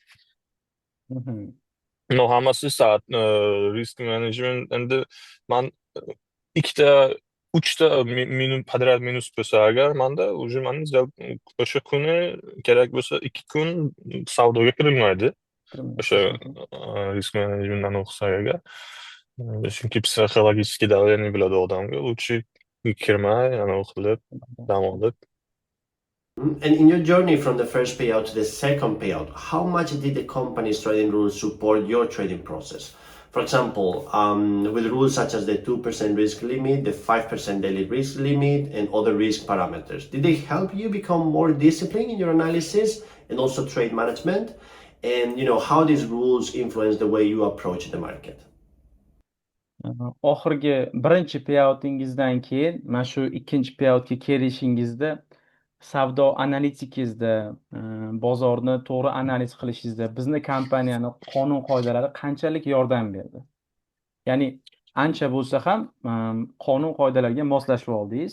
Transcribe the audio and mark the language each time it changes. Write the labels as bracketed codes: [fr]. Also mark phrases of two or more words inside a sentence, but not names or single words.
[uz] No, hammasi [en] risk management [uz] endi man ikkita, uchta podrad minus bo'lsa agar manda уже o'sha kuni kerak bo'lsa 2 kun savdoga kirilmaydi. O'sha [en] risk managementdan [uz] o'qisak agar. Chunki psixologik давление bo'ladi odamga. Lutchi kirmay, o'qilib, dam olib. [en] And in your journey from the first payout to the second payout, how much did the company's trading rules support your trading process? For example, with rules such as the 2% risk limit, the 5% daily risk limit, and other risk parameters, did they help you become more disciplined in your analysis and also trade management? And how these rules influence the way you approach the market? [uz] Oxirgi birinchi payoutingizdan keyin mana shu ikkinchi payoutga kelishingizda savdo analitikingizda, bozorni to'g'ri analiz qilishingizda bizni kompaniyani qonun-qoidalari qanchalik yordam berdi? Ya'ni ancha bo'lsa ham qonun-qoidalarga moslashib oldingiz.